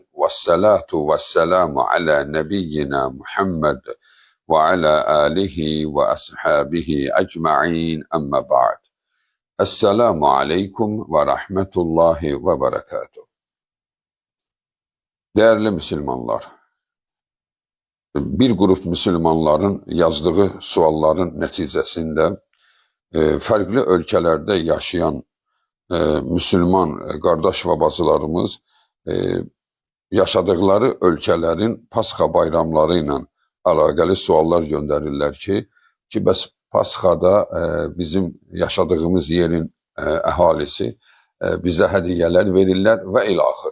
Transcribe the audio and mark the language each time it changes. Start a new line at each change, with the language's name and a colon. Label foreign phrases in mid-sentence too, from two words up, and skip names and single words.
Arabic: والصلاة والسلام على نبينا محمد وعلى آله وأصحابه أجمعين أما بعد. السلام عليكم ورحمة الله وبركاته.
Turkish: Değerli Müslümanlar, bir grup Müslümanların yazdığı
Azerbaijani: sualların nəticəsində fərqli ölkələrdə yaşayan Müslüman qardaş və bacılarımız yaşadıkları ölkələrin Pasxa bayramları ilə əlaqəli suallar göndərirlər ki, bəs Pasxada bizim yaşadığımız yerin əhalisi bizə hədiyyələr verirlər və ilaxır.